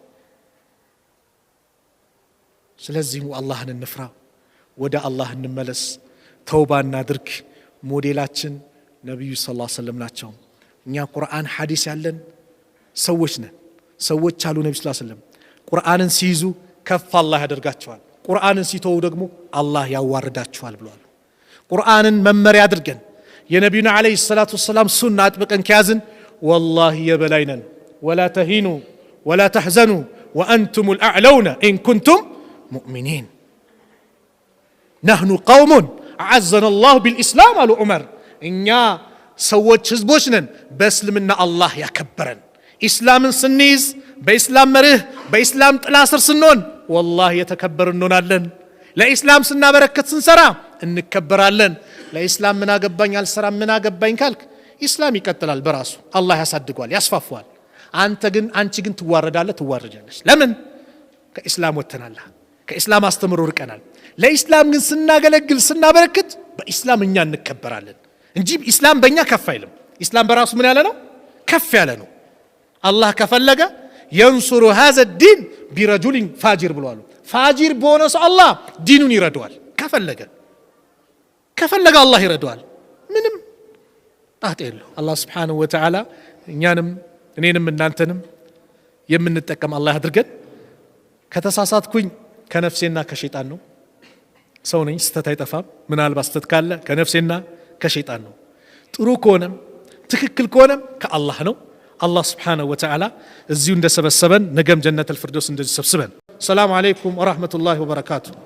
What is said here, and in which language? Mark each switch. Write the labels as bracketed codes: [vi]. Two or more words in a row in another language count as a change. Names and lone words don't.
[am] ስለዚህ አላህን እንፍራ ወደ አላህ እንመለስ ተውባ እናድርግ ሞዴላችን ነብዩ [ar] صلى الله عليه وسلم [am] ናቸው እኛ ቁርአን ሐዲስ ያለን ሰዎች ነን ሰዎች አሉ ነብዩ [ar] صلى الله عليه وسلم [am] ቁርአንን ሲይዙ ከፍ አላህ ያደርጋቸዋል ቁርአንን ሲተው ደግሞ አላህ ያዋርዳቸዋል ብለዋል ቁርአንን መመሪያ አድርገን የነብዩና [ar] عليه الصلاة والسلام [am] ሱና አጥብቀን ከያዝን والله የበላይነን [ar] ولا تهينوا ولا تحزنوا وانتم الاعلون ان كنتم مؤمنين نحن قوم اعزنا الله بالاسلام قال عمر [am] እኛ ሰዎች ህዝቦች ነን በእስልምና አላህ ያከበረን ኢስላምን ስንይዝ በኢስላም መርህ በኢስላም ጥላ ስር ስንሆን والله የተከበርን እንሆናለን ለኢስላም ስናበረከት ስንሰራ እንከበራለን ለኢስላም ምን አገባኝ አልሰራም ምን አገባኝ ካልክ ኢስላም ይቀጥላል በራሱ አላህ ያሳድጓል ያስፋፋዋል አንቺ ግን ትዋረጃለሽ ለምን ከኢስላም ወተናል ከኢስላም አስተምሮ ርቀናል ለኢስላም ግን ስናገለግል ስናበረከት በኢስላም እኛ እንከበራለን እንጂ ኢስላም በእኛ ከፍ አይልም ኢስላም በራሱ ምን ያለ ነው ከፍ ያለ ነው አላህ ከፈለገ [ar] ينصر هذا الدين برجل فاجر [am] ብሏል ፋጂር በሆነ ሰው አላህ ዲኑን ይረዳዋል ከፈለገ አላህ ይረዳዋል ምንም ጣጣ የለው አላህ [ar] سبحانه وتعالى [am] እኔንም እናንተንም የምንጠቀም አላህ አድርገን ከተሳሳትኩኝ ከነፍሴና ከሸይጣን ነው ሰው ነኝ ስተት አይጠፋም ምናልባት ስተት ካለ ከነፍሴና ከሸይጣን ነው ጥሩ ከሆነም ትክክል ከሆነም ከአላህ ነው አላህ [ar] سبحانه وتعالى [am] እዚሁ እንደሰበሰበን ነገም [ar] جنة الفردوس [am] እንደሰብስበን [ar] سلام عليكم ورحمة الله وبركاته